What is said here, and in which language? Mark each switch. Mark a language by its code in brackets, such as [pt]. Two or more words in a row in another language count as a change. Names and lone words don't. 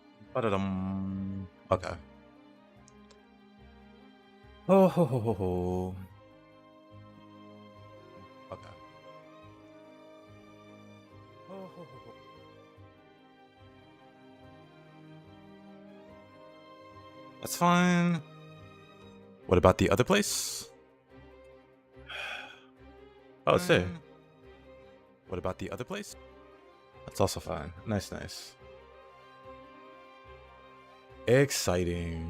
[en] Ba-da-dum. Okay. Oh ho ho ho ho. Okay. Oh ho ho ho. That's fine. What about the other place? Oh, it's there. What about the other place? That's also fine. Nice, nice. Exciting.